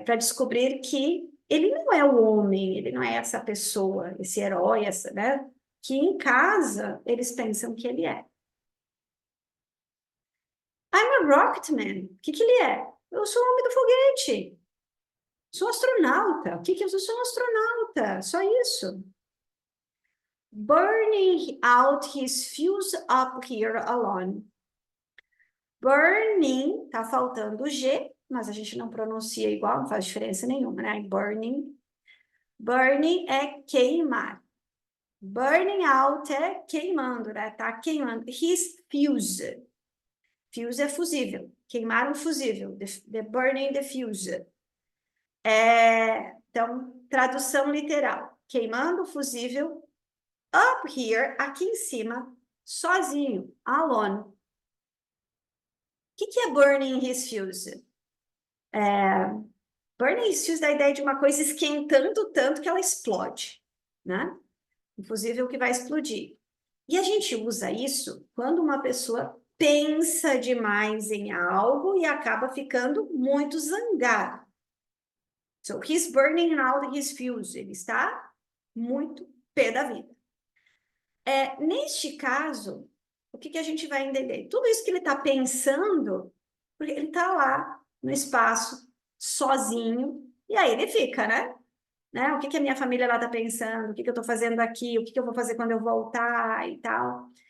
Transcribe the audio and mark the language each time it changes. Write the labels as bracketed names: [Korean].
[Portuguese] Para descobrir que ele não é o homem, ele não é essa pessoa, esse herói, né? Que em casa eles pensam que ele é. [English] I'm a rocketman. [Portuguese] O que ele é? Eu sou o homem do foguete. Sou astronauta. O que eu sou? Sou um astronauta. Só isso. [English] Burning out his fuse up here alone. [Portuguese] Burning, tá faltando o G, mas a gente não pronuncia igual, não faz diferença nenhuma, né? Burning. Burning é queimar. Burning out é queimando, né? Tá queimando. His fuse. Fuse é fusível. Queimar um fusível. [English] The burning the fuse. [Portuguese] Então, tradução literal. queimando o fusível, [English] up here, [Portuguese] aqui em cima, sozinho, alone. O que é burning his fuse? Burning his fuse dá a ideia de uma coisa esquentando tanto que ela explode, né? Um fusível que vai explodir. E a gente usa isso quando uma pessoa pensa demais em algo e acaba ficando muito zangado. [English] So, he's burning out his fuse. [Portuguese] Ele está muito pé da vida. Neste caso, o que a gente vai entender? Tudo isso que ele está pensando, porque ele está lá no espaço, sozinho, e aí ele fica, né? O que a minha família lá está pensando? O que eu estou fazendo aqui? O que eu vou fazer quando eu voltar e tal?